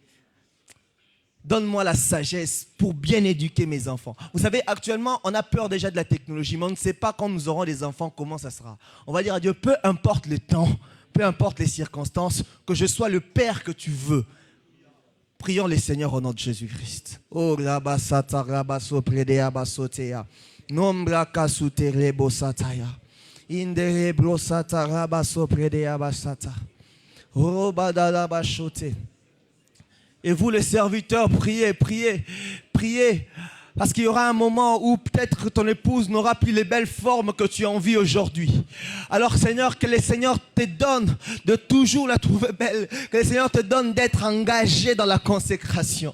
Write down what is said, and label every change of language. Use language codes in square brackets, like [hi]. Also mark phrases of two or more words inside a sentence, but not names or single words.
[fr] Donne-moi la sagesse pour bien éduquer mes enfants. Vous savez, actuellement, on a peur déjà de la technologie, mais on ne sait pas quand nous aurons des enfants, comment ça sera. On va dire à Dieu, peu importe le temps, peu importe les circonstances, que je sois le Père que tu veux. Prions les Seigneurs au nom de Jésus-Christ. Oh, rabasata rabaso predea basotea. Nombra kasute rebo sataya. Indere brosata rabaso predea basata. Robadala bashote. Et vous les serviteurs, priez, priez, priez. Parce qu'il y aura un moment où peut-être que ton épouse n'aura plus les belles formes que tu as envie aujourd'hui. Alors Seigneur, que le Seigneur te donne de toujours la trouver belle. Que le Seigneur te donne d'être engagé dans la consécration.